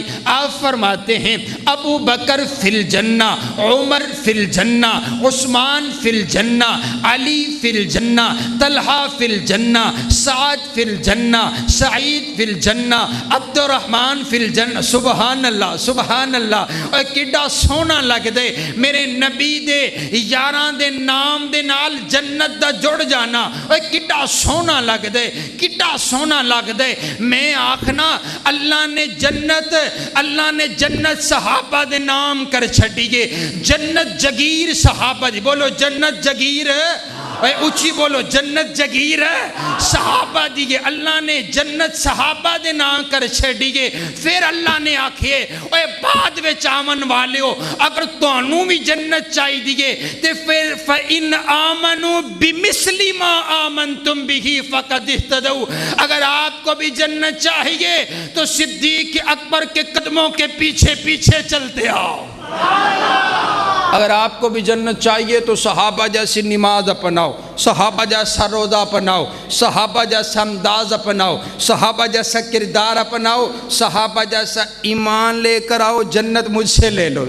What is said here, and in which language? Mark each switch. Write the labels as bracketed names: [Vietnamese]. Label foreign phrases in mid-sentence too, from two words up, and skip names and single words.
[Urdu] آپ فرماتے ہیں [Arabic] ابو بکر فی الجنہ، عمر فی الجنہ، عثمان فی الجنہ، علی فی الجنہ، طلحہ فی الجنہ، سعد فی الجنہ، سعید فی الجنہ، عبد الرحمن فی الجنہ۔ سبحان اللہ، سبحان اللہ، [Punjabi] اور کڈا سونا لگ دے میرے نبی دے یاراں دے نام دے نال جنت دا جڑ جانا، اور کڈا سونا لگ دے، کڈا سونا لگ دے۔ میں آکھنا اللہ نے جنت صحابہ دے نام کر چھڑیے، جنت جگیر صحابہ دی، بولو جنت جگیر، اے اچھی بولو جنت جگیر صحابہ دیئے، اللہ نے جنت صحابہ دے نام کر چھڑیے۔ پھر اللہ نے آکھے اے بعد وچ آمن والے ہو، اگر تانوں بھی جنت چاہی دیئے تے پھر [Arabic] فَإِنْ آمَنُوا بِمِثْلِ مَا آمَنْتُمْ بِهِ فَقَدْ اهْتَدَوْا، [Urdu] اگر آپ کو بھی جنت چاہیے تو صدیق اکبر کے قدموں کے پیچھے پیچھے چلتے آؤ۔ اگر آپ کو بھی جنت چاہیے تو صحابہ جیسی نماز اپناؤ، صحابہ جیسا روزہ اپناؤ، صحابہ جیسا انداز اپناؤ، صحابہ جیسا کردار اپناؤ، صحابہ جیسا ایمان لے کر آؤ، جنت مجھ سے لے لو۔